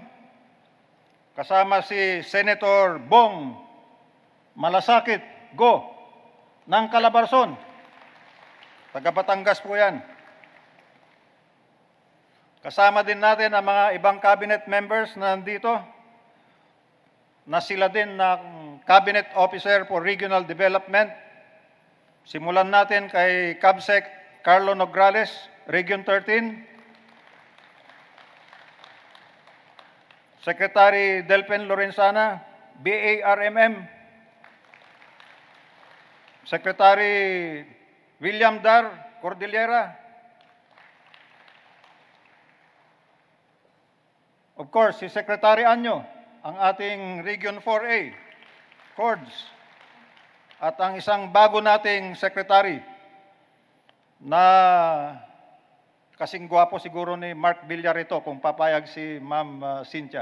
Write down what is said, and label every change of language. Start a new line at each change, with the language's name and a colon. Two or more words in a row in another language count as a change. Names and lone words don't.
Filipino: Kasama si Senator Bong Malasakit Go ng Calabarzon. Taga Batangas po yan. Kasama din natin ang mga ibang
English: cabinet members
Filipino: na nandito, na sila din ng Cabinet Officer for Regional Development. Simulan natin kay CABSEC Carlo Nograles, Region 13. Secretary Delpen Lorenzana, BARMM. Secretary William Dar Cordillera.
English: Of course,
Filipino: si Secretary Anyo, ang ating Region 4A, CORDS. At ang isang bago nating Secretary na kasing gwapo siguro ni Mark Villar ito kung papayag si Ma'am Cynthia.